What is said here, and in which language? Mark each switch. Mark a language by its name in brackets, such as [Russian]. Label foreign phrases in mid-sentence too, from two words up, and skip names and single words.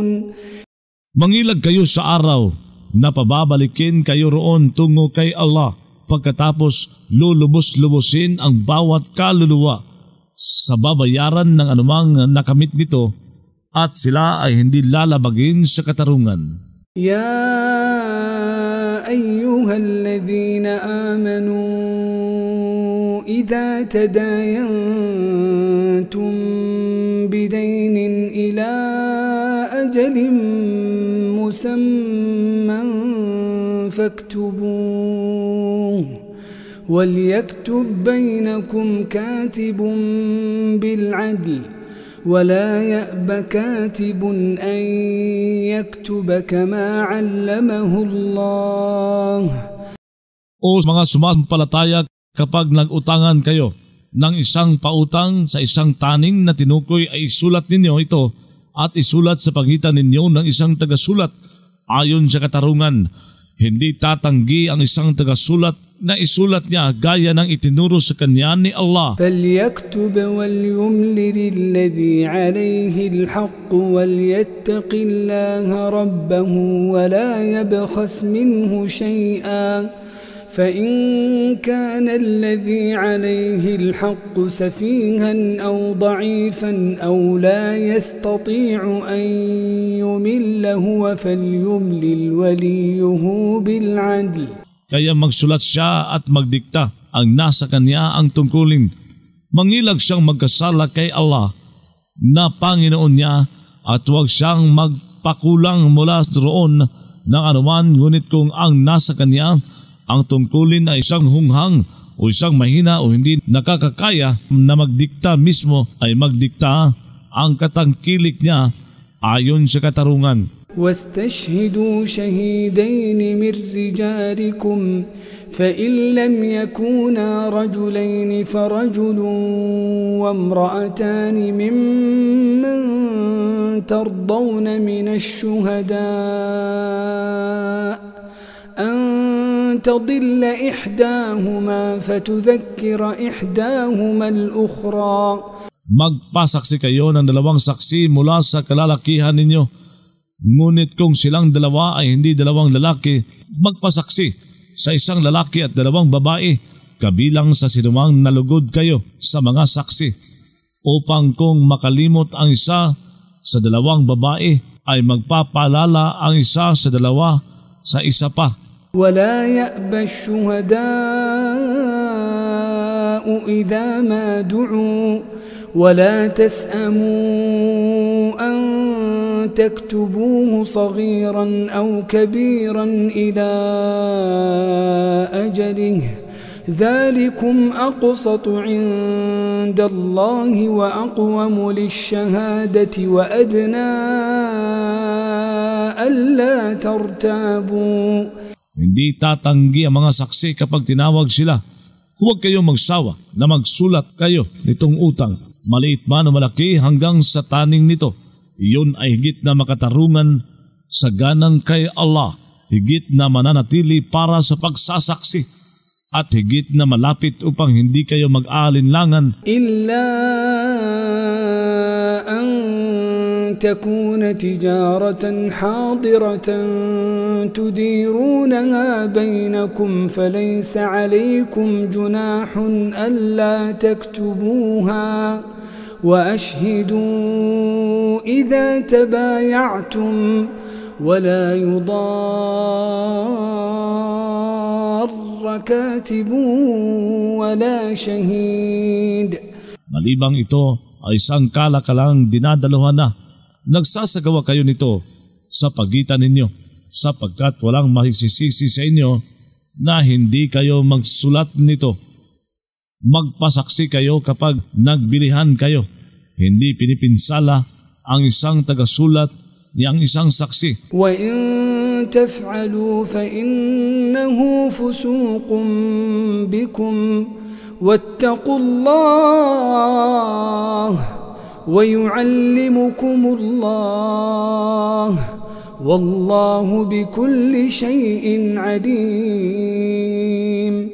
[Filipino] Mangilag kayo sa araw na pababalikin kayo roon tungo kay Allah, pagkatapos lulubos-lubusin ang bawat kaluluwa sa babayaran ng anumang nakamit nito, at sila ay hindi lalabagin sa katarungan. [Arabic] يا أيها الذين آمنوا إذا تداينتم بدين إلى أجل مسمى فاكتبوه وليكتب بينكم كاتب بالعدل ولا يأب كاتب أن يكتب كما علمه الله. [Filipino] O mga sumasampalataya, kapag nag-utangan kayo ng isang pautang sa isang taning na tinukoy, ay isulat ninyo ito at isulat sa pagitan ninyo ng isang tagasulat ayon sa katarungan. Hindi tatanggi ang isang tagasulat na isulat niya gaya ng itinuro sa kanya ni Allah. [Arabic] فَلْيَكْتُبْ وَلْيُمْلِلِ الَّذِي عَلَيْهِ الْحَقُّ وَلْيَتَّقِ اللَّهَ رَبَّهُ وَلَا يَبْخَسْ مِنْهُ شَيْئًا فَإِنْ كَانَ الَّذِي عَلَيْهِ الْحَقُّ سَفِيهًا أَوْ ضَعِيفًا أَوْ لَا يَسْتَطِيعُ أَنْ يُمِلَّ هُوَ فَلْيُمْلِلْ وَلِيُّهُ بِالْعَدْلِ. [Filipino] Kaya magsulat siya at magdikta, ang nasa kanya ang tungkulin. Mangilag siyang magkasala kay Allah na Panginoon niya, at huwag siyang magpakulang mula roon ng anuman, ngunit kung ang nasa kanya ang tungkulin ay isang hunghang o isang mahina o hindi nakakakaya na magdikta mismo, ay magdikta ang katangkilik niya ayon sa katarungan. [Arabic] واستشهدوا شهيدين من رجالكم فإن لم يكونا رجلين فرجل وامرأتان ممن ترضون من الشهداء أن تضل إحداهما فتذكر إحداهما الأخرى. [Filipino] Magpasaksi kayo ng dalawang saksi mula sa kalalakihan ninyo. Ngunit kung silang dalawa ay hindi dalawang lalaki, magpasaksi sa isang lalaki at dalawang babae, kabilang sa sinumang nalugod kayo sa mga saksi, upang kung makalimot ang isa sa dalawang babae, ay magpapaalala ang isa sa dalawa sa isa pa. [Arabic] ولا يأبى الشهداء إذا ما دعوا ولا تسأموا أن تكتبوه صغيرا أو كبيرا إلى أجله ذلكم أقسط عند الله وأقوم للشهادة وأدنى ألا ترتابوا. [Filipino] Hindi tatanggi ang mga saksi kapag tinawag sila. Huwag kayong magsawa na magsulat kayo nitong utang, maliit man o malaki hanggang sa taning nito. Iyon ay higit na makatarungan sa ganang kay Allah, higit na mananatili para sa pagsasaksi, at higit na malapit upang hindi kayo mag-aalinlangan. [Arabic] إلا أن تكون تجارة حاضرة تديرونها بينكم فليس عليكم جناح ألا تكتبوها وأشهدوا إذا تبايعتم ولا يضار كاتب ولا شهيد. [Filipino] Malibang ito ay isang kalakalang dinadaluhan na nagsasagawa kayo nito sa pagitan ninyo, sapagkat walang mahisisisi sa inyo na hindi kayo magsulat nito. Magpasaksi kayo kapag nagbilihan kayo. Hindi pinipinsala ang isang tagasulat ni ang isang saksi. [Arabic] وإن تفعلوا فإنه فسوق بكم واتقوا الله ويعلمكم الله والله بكل شيء عليم.